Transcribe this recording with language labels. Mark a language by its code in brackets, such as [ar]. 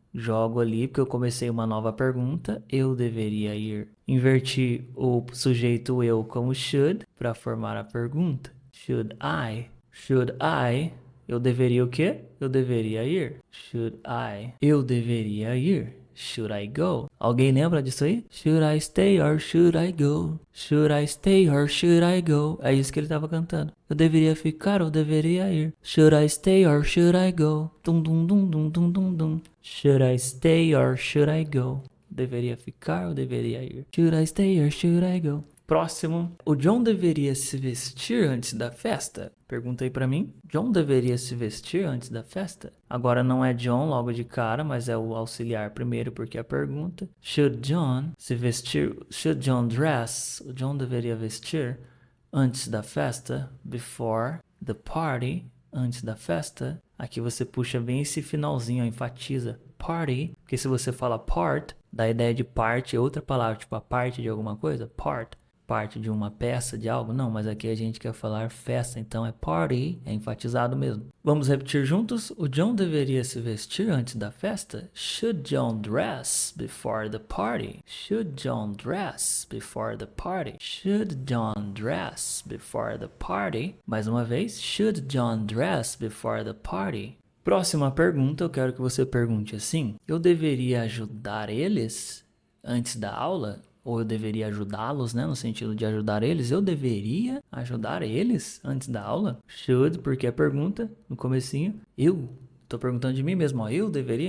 [pt] Jogo ali porque eu comecei uma nova pergunta. Eu deveria ir. Inverti o sujeito eu como should para formar a pergunta. [en] Should I? Should I? [pt] Eu deveria o quê? Eu deveria ir. Should I? Eu deveria ir. [en] Should I go? [pt] Alguém lembra disso aí? [en] Should I stay or should I go? Should I stay or should I go? [pt] É isso que ele estava cantando. Eu deveria ficar ou deveria ir? [en] Should I stay or should I go? Dum dum dum dum dum dum dum. Should I stay or should I go? [pt] Deveria ficar ou deveria ir? [en] Should I stay or should I go? [pt] Próximo. O John deveria se vestir antes da festa? Pergunta aí pra mim. John deveria se vestir antes da festa? Agora não é John logo de cara, mas é o auxiliar primeiro porque é a pergunta. [en] Should John [pt] se vestir? [en] Should John dress? [pt] O John deveria vestir antes da festa? [en] Before the party. [pt] Antes da festa. Aqui você puxa bem esse finalzinho, enfatiza. Party. Porque se você fala part, dá a ideia de parte, é outra palavra, tipo a parte de alguma coisa. Part. Parte de uma peça, de algo? Não, mas aqui a gente quer falar festa, então é party, é enfatizado mesmo. Vamos repetir juntos? O John deveria se vestir antes da festa? [en] Should John dress before the party? Should John dress before the party? Should John dress before the party? [pt] Mais uma vez, [en] should John dress before the party? [pt] Próxima pergunta, eu quero que você pergunte assim: eu deveria ajudar eles antes da aula? Ou eu deveria ajudá-los, né? No sentido de ajudar eles. Eu deveria ajudar eles antes da aula? Should, porque é pergunta no comecinho. Eu tô perguntando de mim mesmo, ó. Eu deveria?